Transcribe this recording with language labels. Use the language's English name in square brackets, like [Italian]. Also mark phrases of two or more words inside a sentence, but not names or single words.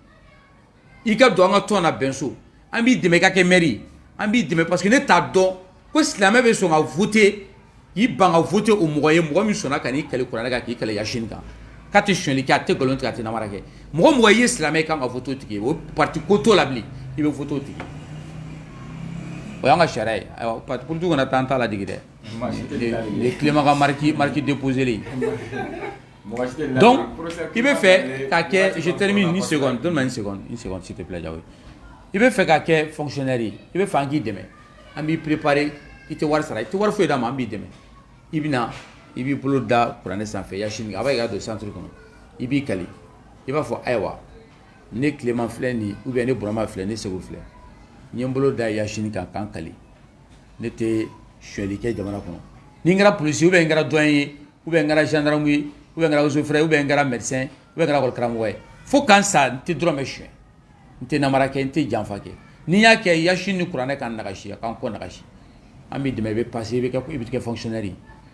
[Bambara] i ka don an ka tɔn na bɛnso an b'i dɛmɛ i ka kɛ maire ye an b'i dɛmɛ [French] parce que [Bambara] ne t'a dɔn ko silamɛ bɛ sɔn ka voter k'i ban ka voter o mɔgɔ ye mɔgɔ min sɔnna ka n'i kale kuranɛ kan k'i kale yasini kan k'a tɛ sonyɛli kɛ a tɛ nkalon tigɛ a tɛ namara kɛ mɔgɔ mɔgɔ i ye silamɛ ye kan ka voter o tigi ye o parti ko t'o la bilen i bɛ voter o tigi o y'an ka sariya ye ayiwa [French] parti politique [Bambara] kana taa an t'a ladege dɛ le Clément ka [French] marque déposé le [Bambara] donc i bɛ fɛ ka kɛ [French] je termine une seconde donne-moi une seconde s'il te plaît [Bambara] Diawo i bɛ fɛ ka kɛ fonctionnaire ye i bɛ fɛ an k'i dɛmɛ an b'i préparer i tɛ wari sara i tɛ wari foyi d'a ma an b'i dɛmɛ i bɛ na i b'i bolo da kuranɛ sanfɛ yasini a b'a yira don centre kɔnɔ i b'i kali i b'a fɔ ayiwa ne Clément filɛ nin [French] ou bien [Bambara] ne Burama filɛ ne Segu filɛ n ye n bolo da yasini kan k'an kali ne tɛ sonyɛli kɛ jamana kɔnɔ ni n kɛra policier [French] ou bien [Bambara] n kɛra douanier ye [French] ou bien [Bambara] n kɛra gendarme ye [French] ou bien [Bambara] n kɛra [French] eaux et foret ou bien [Bambara] n kɛra médecin ou bien n kɛra école karamɔgɔ ye fo k'an sa n tɛ dɔrɔmɛ suɲɛ n tɛ namara kɛ n tɛ janfa kɛ ni n y'a kɛ yasini ni kuranɛ kan nagasi a k'an kɔ nagasi an b'i dɛmɛ i bɛ passer i bɛ kɛ fonctionnaire ye